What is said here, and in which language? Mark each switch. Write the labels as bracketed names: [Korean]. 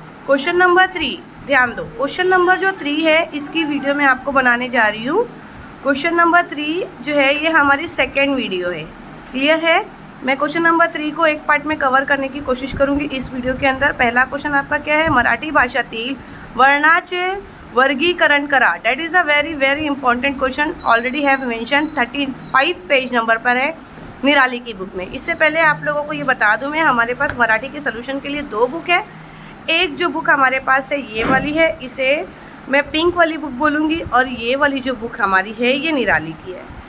[Hindi] Question number 3, ध्यान दो। Question number जो 3 है इसकी वीडियो मैं आपको बनाने जा रही हूँ। क्वेश्चन नंबर 3 जो है ये हमारी सेकेंड वीडियो है। क्लियर है? मैं क्वेश्चन नंबर 3 को एक पार्ट में कवर करने की कोशिश करूंगी इस वीडियो के अंदर। पहला क्वेश्चन आपका क्या है? [Marathi] मराठी भाषातील वर्णाचे वर्गीकरण करा। [English] that is a very very important question, already have mention 35 page number [Hindi] पर है निराली की बुक में। इससे पहले आप लोगों को ये बता दूं मैं, हमारे पास मराठी के सोल्यूशन के लिए 2 बुक है। एक जो बुक हमारे पास है ये वाली है, इसे मैं पिंक वाली बुक बोलूँगी, और ये वाली जो बुक हमारी है ये निराली की है।